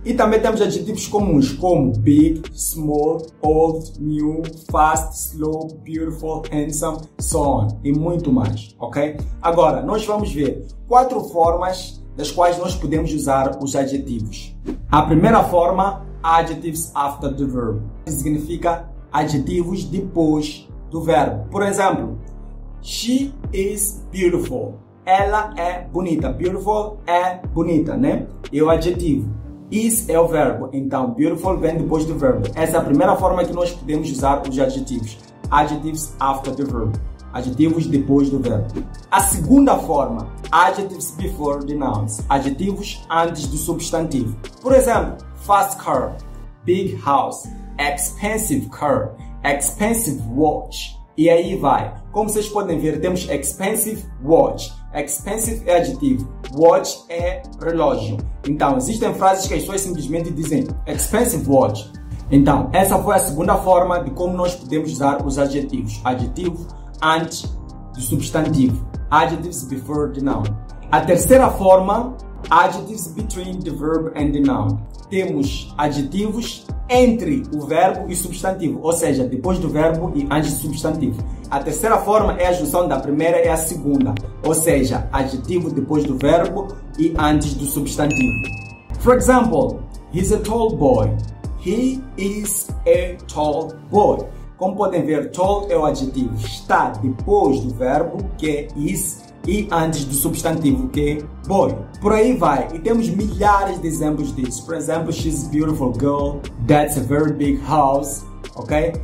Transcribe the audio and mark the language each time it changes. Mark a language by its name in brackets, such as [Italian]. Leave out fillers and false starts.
[Portuguese] E também temos adjetivos comuns como big, small, old, new, fast, slow, beautiful, handsome, so on e muito mais, ok? Agora, nós vamos ver 4 formas das quais nós podemos usar os adjetivos. A primeira forma, [English] adjectives after the verb, [Portuguese] significa adjetivos depois do verbo. Por exemplo, [English] she is beautiful. [Portuguese] Ela é bonita. Beautiful é bonita, né? E o adjetivo. Is é o verbo. Então, beautiful vem depois do verbo. Essa é a primeira forma que nós podemos usar os adjetivos. [English] Adjectives after the verb. [Portuguese] Adjetivos depois do verbo. A segunda forma, [English] adjectives before the nouns. [Portuguese] Adjetivos antes do substantivo. Por exemplo, [English] fast car, big house, expensive car, expensive watch. [Portuguese] E aí vai. Como vocês podem ver, temos expensive watch. Expensive é adjetivo. Watch é relógio. Então, existem frases que as pessoas simplesmente dizem expensive watch. Então, essa foi a segunda forma de como nós podemos usar os adjetivos. Adjetivo antes do substantivo. [English] Adjectives before the noun. [Portuguese] A terceira forma, [English] adjectives between the verb and the noun. [Portuguese] Temos adjetivos entre o verbo e o substantivo, ou seja, depois do verbo e antes do substantivo. A terceira forma é a junção da primeira e a segunda, ou seja, adjetivo depois do verbo e antes do substantivo. [English] For example, he's a tall boy. He is a tall boy. [Portuguese] Como podem ver, tall é o adjetivo, está depois do verbo, que é is, e antes do substantivo, que é boy. Por aí vai, e temos milhares de exemplos disso. Por exemplo, [English] she's a beautiful girl, that's a very big house, [Portuguese] ok?